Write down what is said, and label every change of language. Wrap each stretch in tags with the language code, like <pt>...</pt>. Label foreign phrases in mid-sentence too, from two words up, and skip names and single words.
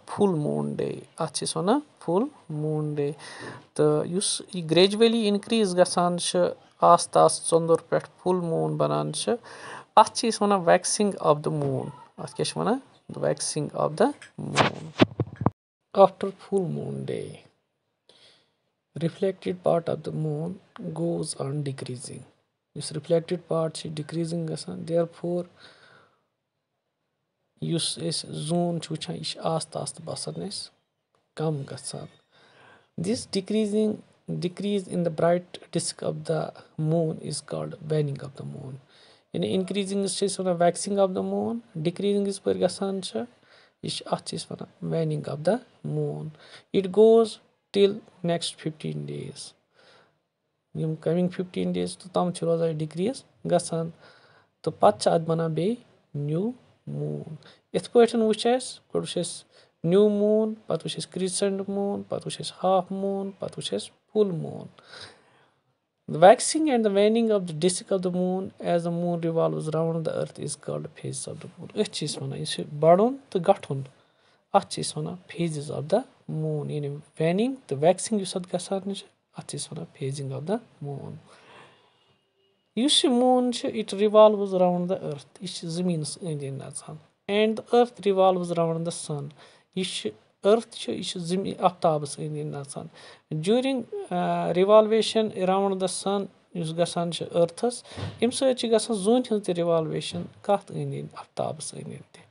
<en>full moon day</en> <ks>اتھ چھِ أسۍ ونان</ks> <en>full moon day</en> <ks>تہٕ یُس یہِ</ks> <en>gradually increase</en> <ks>گژھان چھُ آستہٕ آستہٕ ژٔنٛدُر پٮ۪ٹھ</ks> <en>full moon</en> <ks>بنان چھِ اتھ چھِ أسۍ ونان</ks> <en>waxing of the moon</en> <ks>اتھ کیاہ چھِ ونان</ks> <en>waxing of the moon after full moon day reflected part of the moon goes on decreasing</en> <ks>یُس</ks> <en>reflected part</en> <ks>چھِ ڈِکریٖزِنگ گژھان دیر فور یُس أسۍ زوٗن چھِ وٕچھان یہِ چھِ آستہٕ آستہٕ باسان اَسہِ کم گژھان</ks> <en>this decreasing decrease in the bright disk of the moon is called waning of the moon.</en> <ks>یعنی increasing چھِ أسۍ وَنان</ks> <en>waxing of the moon,</en> <ks>decreasing یِژ پٲٹھۍ گژھان چھِ یہِ چھِ اَتھ چھِ أسۍ وَنان</ks> <en>waning of the moon. It goes till next 15 days.</en> <ks>یِم</ks> <en>coming 15 days</en> <ks>توٚتام چھِ روزان یہِ ڈِکریٖز گژھان تہٕ پَتہٕ چھِ اَتھ بَنان بیٚیہِ</ks> <en>new moon.</en> <ks>یِتھ پٲٹھۍ وٕچھ اَسہِ گۄڈٕ وٕچھ اَسہِ</ks> <en>new moon,</en> <ks>پَتہٕ وٕچھ اَسہِ</ks> <en>crescent moon,</en> <ks>پَتہٕ وٕچھ اَسہِ</ks> <en>half moon,</en> <ks>پَتہٕ وٕچھ اَسہِ</ks> <en>full moon. The waxing and the waning of the disk of the moon as the moon revolves around the earth is called phases of the moon.</en> <ks>أتھۍ چھِ أسۍ وَنان یہِ چھِ بَڑُن تہٕ گَٹھُن, اَتھ چھِ أسۍ وَنان</ks> <en>phases of the moon.</en> <ks>یعنی waning تہٕ waxing یُس اَتھ گژھان چھِ اَتھ چھِ أسۍ وَنان</ks> <en>phasing of the moon.</en> <ks>یُس یہِ موٗن چھِ</ks> <en>it revolves around the earth,</en> <ks>یہِ چھِ زٔمیٖنَس أنٛدۍ أنٛدۍ نَژان.</ks> <en>and the earth revolves around the sun,</en> <ks>یہِ چھِ أرٕتھ چھِ یہِ چھِ آفتابَس أنٛدۍ أنٛدۍ نَژان.</ks> <en>during revolution around the sun</en> <ks>یُس گژھان چھِ أرتھَس, اَمہِ سۭتۍ چھِ گژھان زوٗنہِ ہٕنٛز تہِ رِوالویشَن کَتھ أنٛدۍ أنٛدۍ آفتابَس أنٛدۍ أنٛدۍ تہِ.</ks>